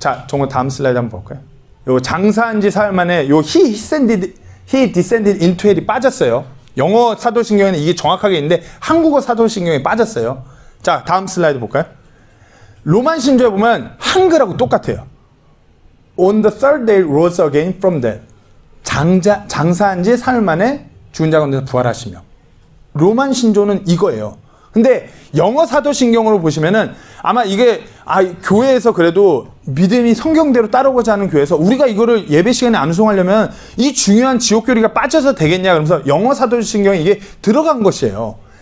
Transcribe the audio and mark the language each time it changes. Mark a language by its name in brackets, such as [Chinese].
[Korean] 자, 정말 다음 슬라이드 한번 볼까요? 요 장사한 지 사흘 만에 요 [English] he descended into hell [Korean] 이 빠졌어요. 영어 사도신경에는 이게 정확하게 있는데 한국어 사도신경에 빠졌어요. 자, 다음 슬라이드 볼까요? 로만 신조에 보면 한글하고 똑같아요. [English] On the third day rose again from death. [Korean] 장사한 지 사흘 만에 죽은 자 가운데서 부활하시며. 로만 신조는 이거예요. 근데 영어 사도신경으로 보시면은 아마 이게 교회에서 그래도 믿음이 성경대로 따르고자 하는 교회에서 우리가 이거를 예배 시간에 암송하려면 이 중요한 지옥 교리가 빠져서 되겠냐 그러면서 영어 사도신경에 이게 들어간 것이에요.